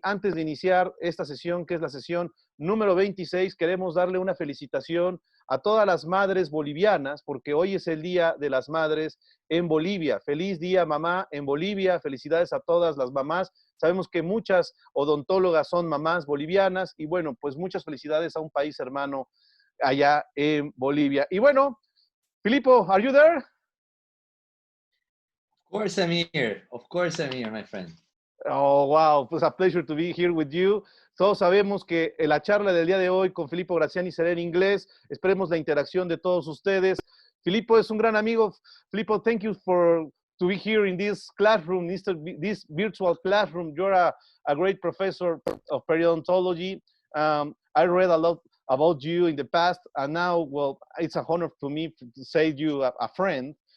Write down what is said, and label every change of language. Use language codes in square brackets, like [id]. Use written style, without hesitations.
[es] Antes de iniciar esta sesión, que es la sesión número 26, queremos darle una felicitación a todas las madres bolivianas, porque hoy es el Día de las Madres en Bolivia. Feliz día, mamá, en Bolivia. Felicidades a todas las mamás. Sabemos que muchas odontólogas son mamás bolivianas y bueno, pues muchas felicidades a un país hermano allá en Bolivia. Y bueno, [en] Filippo, are you there? Of course I'm here. Of course I'm here, my friend. Oh, wow, pues a pleasure to be here with you. [es] Todos sabemos que la charla del día de hoy con Filippo Graziani será en inglés. Esperemos la interacción de todos ustedes. Filippo es un gran amigo. [en] Filippo, thank you for to be here in this classroom, this virtual classroom. You're a great professor of periodontology. I read a lot about you in the past, and now, well, it's a honor for me to say you a friend.